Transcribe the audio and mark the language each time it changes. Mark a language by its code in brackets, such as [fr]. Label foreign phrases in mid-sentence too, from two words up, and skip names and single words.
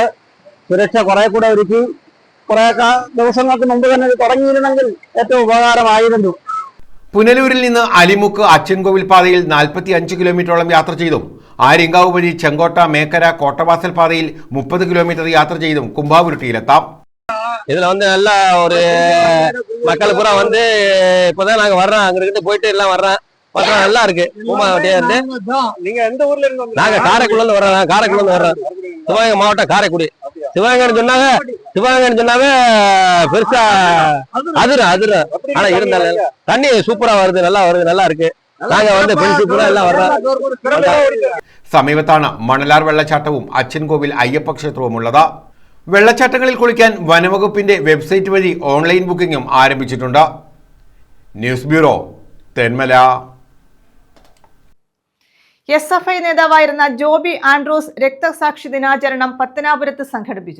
[ml] സുരക്ഷ കുറെ കൂടെ ഒരുക്കി കുറെ ദിവസങ്ങൾക്ക് മുമ്പ് തന്നെ തുടങ്ങിയിരുന്നെങ്കിൽ ഏറ്റവും ഉപകാരമായിരുന്നു. പുനലൂരിൽ നിന്ന് അലിമുക്ക് അച്ചൻകോവിൽ പാതയിൽ 45 കിലോമീറ്ററോളം യാത്ര ചെയ്തും ആര്യങ്കാവ് വഴി ചെങ്കോട്ട, മേക്കര, കോട്ടവാസൽ പാതയിൽ 30 കിലോമീറ്റർ യാത്ര ചെയ്തും കുംഭാവുരുട്ടിയിലെത്താം. [ta] இதுல நல்ல ஒரு மக்கள் பூரா இப்பதான் நாங்க வர்றோம், அங்கிட்டு போயிட்டு எல்லாம் வர்றோம். நல்லா இருக்கு. நீங்க எந்த ஊர்ல இருந்து? நாங்க காரைக்குடில வர்றோம். காரைக்குடில வர்றோம். சிவகங்கை மாவட்டம் காரைக்குடி. சிவகங்கைன்னு சொன்னாவே பெருசா அதிர. ஆனா இருந்தாலும் தண்ணி சூப்பரா வருது, நல்லா இருக்கு. நாங்க பெருசு எல்லாம் வர்றோம். [ml] സമീപത്താണ് മണലാർ വെള്ളച്ചാട്ടവും അച്ചൻകോവിൽ അയ്യപ്പ ക്ഷേത്രവും ഉള്ളത്. വെള്ളച്ചാട്ടങ്ങളിൽ കുളിക്കാൻ വനംവകുപ്പിന്റെ വെബ്സൈറ്റ് വഴി ഓൺലൈൻ ബുക്കിംഗും ആരംഭിച്ചിട്ടുണ്ട്. ന്യൂസ് ബ്യൂറോ, തെന്മല. SFI നേതാവായിരുന്ന ജോബി ആൻഡ്രൂസ് രക്തസാക്ഷി ദിനാചരണം പത്തനാപുരത്ത് സംഘടിപ്പിച്ചു.